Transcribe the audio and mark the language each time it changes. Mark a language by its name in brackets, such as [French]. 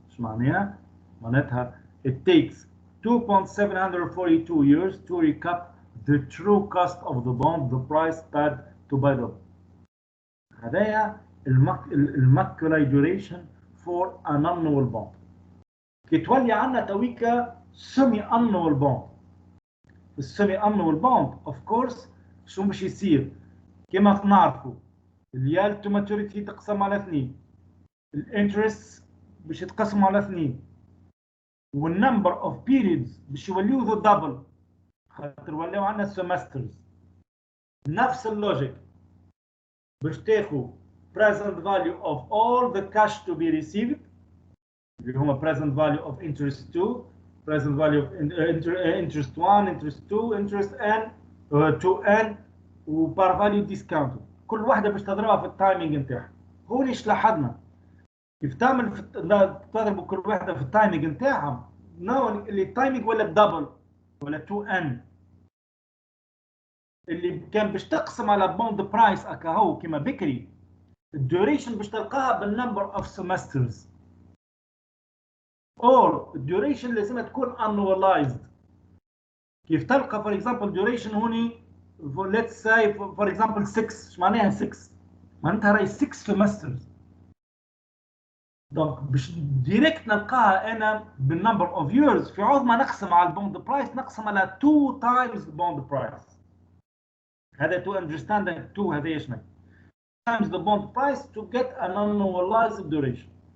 [Arabic] شو معناها؟ معناتها [English] it takes 2.742 years to recap the true cost of the bond, the price paid to buy the bond. [Arabic] هذايا الماكولا duration for an annual bond. كي تولي عندنا تويكا [English] semi annual bond. [Arabic] السيمي annual bond of course شو باش يصير؟ كما نعرفوا اليال تو ماتوريتي تقسم على 2 الانترست باش يتقسم على 2 والنمبر اوف بيريدز باش يوليو ذا دبل خاطر ولاو عندنا سيمسترز. [English] نفس اللوجيك باش تاخذ present value of all the cash to be received اللي هما present value of interest 2 present value of interest 1 interest 2 interest n 2n وبار فاليو ديسكاونت. [Arabic] كل واحده باش تضربها في التايمينج نتاعها. هون ايش لاحظنا كيف تعمل تضرب كل واحده في التايمينج نتاعها. اللي التايمينج ولا الدبل ولا 2n اللي كان باش تقسم على بوند برايس اكاهو كما بكري الديوريشن باش تلقاها بالنمبر اوف سيمسترز اور الديوريشن لازم تكون annualized. كيف تلقى فور اكزامبل ديوريشن هوني [English] let's say for example [Arabic] 6 ايش معناها 6 معناتها راهي 6 سيمسترز. دونك باش ديريكت نلقاها انا بالنمبر اوف ييرز في عوض ما نقسم على البوند برايس نقسم على 2 تايمز البوند برايس. [English] هذا to understand 2 [Arabic] هذا ايش معنى [English] times the bond price to get an annualized duration.